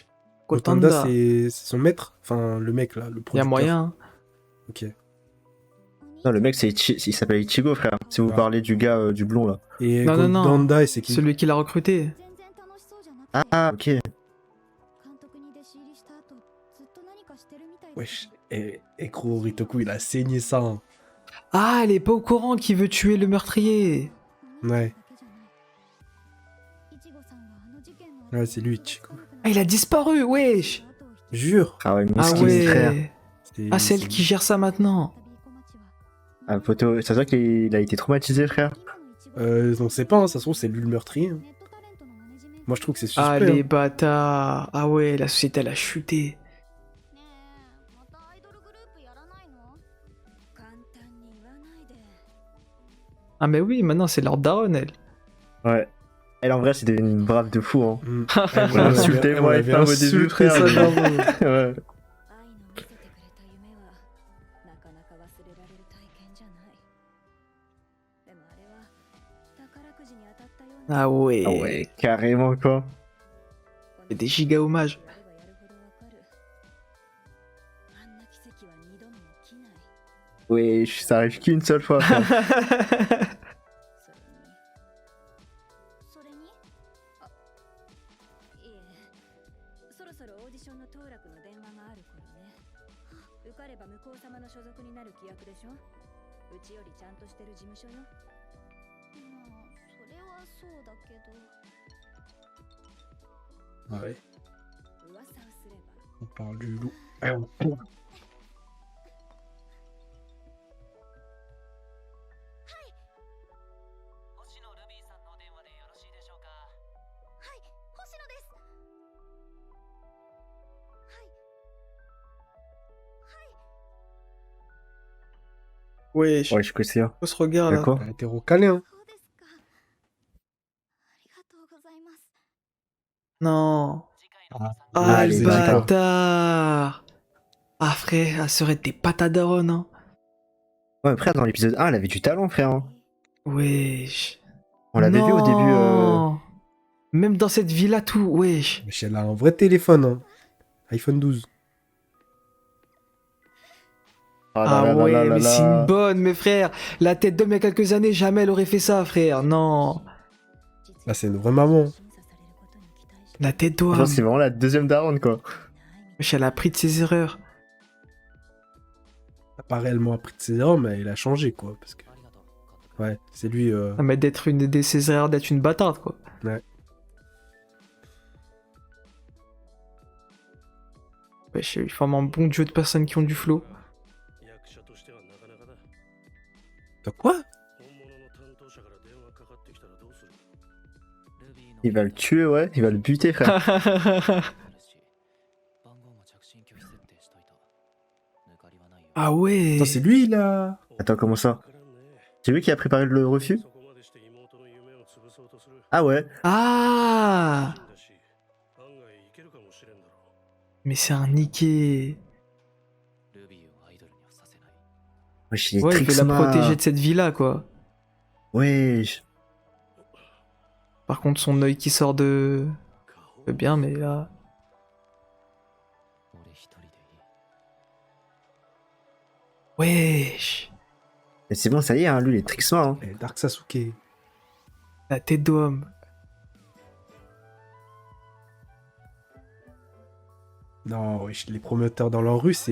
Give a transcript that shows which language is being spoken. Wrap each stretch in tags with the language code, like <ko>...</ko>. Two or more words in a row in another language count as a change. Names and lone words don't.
<fr>Gotanda, Gotanda. c'est son maître. Enfin, le mec, là, le Y a producteur. moyen. Hein. Ok. Non, le mec, il s'appelle Ichigo, frère. Si vous Ah. parlez du gars du blond là. Et Non, non, non. Gotanda, c'est qui? Celui qui l'a recruté.</fr> <ja>全然楽しそうじゃなくて、</ja> <fr>Ah, ok.</fr> <ja>監督に弟子入りした後、ずっと何かしてるみたいです</ja> <fr>Wesh. Et gros, Ritoku, il a saigné ça. Hein. Ah, elle est pas au courant qu'il veut tuer le meurtrier. Ouais.</fr> <ja>いちごさんはあの事件の後</ja> <fr>Ouais, c'est lui, Ichigo. Ah, il a disparu, wesh. Jure. Ah ouais, Ah miskin, frère. ouais. Ah, c'est elle qui gère ça maintenant. Ah, poteau, ça se voit qu'il a été traumatisé, frère. On sait pas, hein, ça se trouve, c'est lui le meurtrier. Hein. Moi, je trouve que c'est suspect. Ah, les Hein. bâtards. Ah ouais, la société, elle a chuté.</fr> <ja>ねえまたアイドルグループやらないの簡単に言わないで</ja> <fr>Ah, mais oui, maintenant, c'est leur daronne, elle. Ouais. Elle, en vrai, c'était une brave de fou, hein. Mm. On l'a insulté, moi, et Fab au début, frère. ça, mais- bravo. Ouais.</fr> <ja>愛の見せてくれた夢はなかなか忘れられる体験じゃないでもあれは宝くじに当たったような</ja> <fr>Ah ouais. Ah ouais, carrément, quoi. C'est des giga hommages.</fr> <ja>やればやるほどわかるあんな奇跡は二度も起きない</ja> <fr>Ouais, ça arrive qu'une seule fois, frère.</fr> <ja>それにあいえそろそろオーディションの当落の電話がある頃ね受かれば向こう様の所属になる規約でしょうちよりちゃんとしてる事務所よまあそれはそうだけど</ja> <fr>Ouais,</fr> <ja>噂をすれば</ja> <fr>on parle du loup.</fr> <ja>星野ルビーさんのお電話でよろしいでしょうか。はい星野ですはいはい</ja> <fr>Wesh. Ouais, je connais ça. Quoi ce regard Y'a là? quoi? Elle était recalée, hein.</fr> <ja>そうですかありがとうございます</ja> <fr>Non.</fr> <ja>次回の</ja> <fr>Ah, Ah, le les bâtard. Ah, frère, elle serait des patates daronnes, hein. Ouais, frère, dans l'épisode 1, elle avait du talent, frère. Hein. Wesh. On l'avait vu au début. Non. Même dans cette villa, tout, wesh. Mais elle a un vrai téléphone, hein. iPhone 12. Ah, là, Ah là, là, ouais, là, là, mais c'est là. une bonne, mes frères. La tête d'homme il y a quelques années, jamais elle aurait fait ça, frère. Non. Là, c'est une vraie maman. La tête Franchement, d'homme. c'est vraiment la deuxième daronne, quoi. Wesh, elle a appris de ses erreurs. Elle a pas réellement appris de ses erreurs, mais elle a changé, quoi. Parce que,</fr> <ja>ありがとう監督。</ja> <fr>ouais, c'est lui. Ah, mais d'être une de ses erreurs, d'être une bâtarde, quoi. Ouais. Wesh, il forme un bon duo de personnes qui ont du flow. De quoi?</fr> <ja>ルビーの</ja> <fr>Il va le tuer, ouais. Il va le buter, frère.</fr> <ja>あるし、番号も着信拒否設定しといた。抜かりはないよ。</ja> <fr>Ah ouais. Attends, c'est lui, là. Attends, comment ça? C'est lui qui a préparé le refus? Ah ouais. Ah. Mais c'est un niqué.</fr> <ja>ルビーをアイドルにはさせない。</ja> <fr>Wesh, il est Ouais, il veut la Trixma. protéger de cette villa, quoi. Wesh. Par contre, son œil qui sort de... bien, mais là...</fr> <ja>俺一人でいい。</ja> <fr>Wesh. Mais c'est bon, ça y est, hein, lui, il est Trixma. Hein. Eh, Dark Sasuke. La tête d'homme. Non, wesh, les promoteurs dans leur rue, c'est.</fr>